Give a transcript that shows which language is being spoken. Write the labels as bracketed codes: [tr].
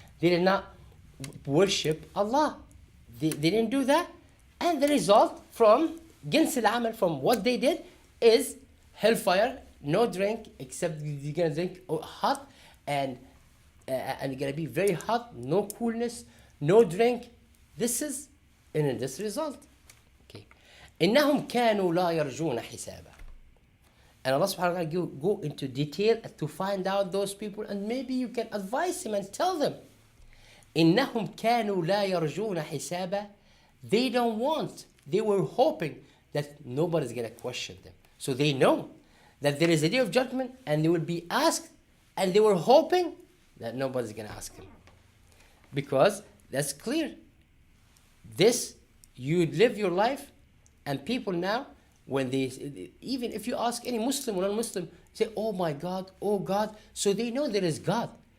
[en] They did not worship Allah. They didn't do that. And the result from [ar] جنس العمل, [en] from what they did, is hellfire, no drink, except you're going to drink hot, and you're going to be very hot, no coolness, no drink. This is in this result. Okay. [ar] إنهم كانوا لا يرجون حسابا. [en] And Allah subhanahu wa ta'ala go into detail to find out those people, and maybe you can advise them and tell them. [ar] إنهم كانوا لا يرجون حسابا. [en] They don't want, they were hoping that nobody's going to question them. So they know that there is a day of judgment and they will be asked, and they were hoping that nobody's going to ask him. Because that's clear. This, you live your life, and people now, when they, even if you ask any Muslim or non-Muslim, say, oh my God, oh God, so they know there is God.